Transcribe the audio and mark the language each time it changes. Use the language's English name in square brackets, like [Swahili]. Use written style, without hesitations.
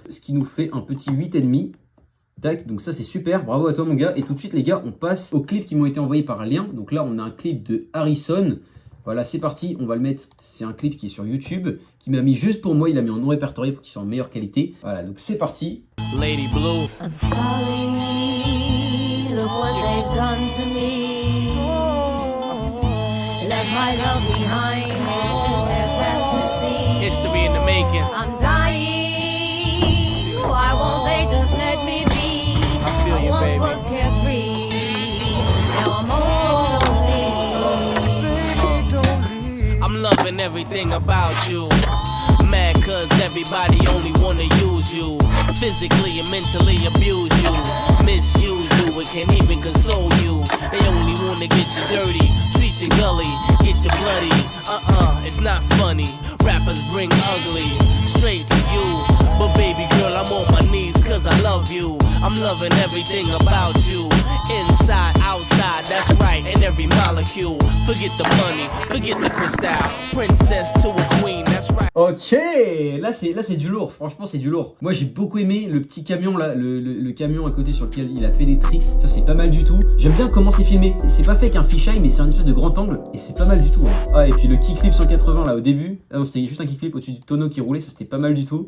[French] Ce qui nous fait un petit 8,5. Tac, donc ça c'est super, bravo à toi mon gars. Et tout de suite les gars, on passe aux clips qui m'ont été envoyés par lien. Donc là on a un clip de Harrison. Voilà, c'est parti, on va le mettre. C'est un clip qui est sur YouTube, qui m'a mis juste pour moi, il a mis en non répertorié pour qu'il soit en meilleure qualité. Voilà, donc c'est parti. [English] Lady Blue. I'm sorry, look what they've done to me. Left my love behind to suit their fantasy. History in the making. I'm dying, why won't they just let me be? I feel you, Once baby. was carefree, now I'm also lonely. I'm loving everything about you. Mad cause everybody only wanna use you. Physically and mentally abuse you. Misuse you, it can't even console you. They only wanna get you dirty, treat you gully, get you bloody. It's not funny. Rappers bring ugly straight to you. But baby girl, I'm on my knees cause I love you. I'm loving everything about you. Inside, outside, that's right, in every molecule. Forget the money, forget the crystal. Princess to a queen, that's right. [French] Ok, là c'est du lourd, franchement c'est du lourd. Moi j'ai beaucoup aimé le petit camion là, le camion à côté sur lequel il a fait des tricks. Ça c'est pas mal du tout. J'aime bien comment c'est filmé. C'est pas fait qu'un fisheye mais c'est un espèce de grand angle et c'est pas mal du tout. Hein. Ah et puis le kickflip 180 là au début. Ah non c'était juste un kickflip au-dessus du tonneau qui roulait, ça c'était pas mal du tout.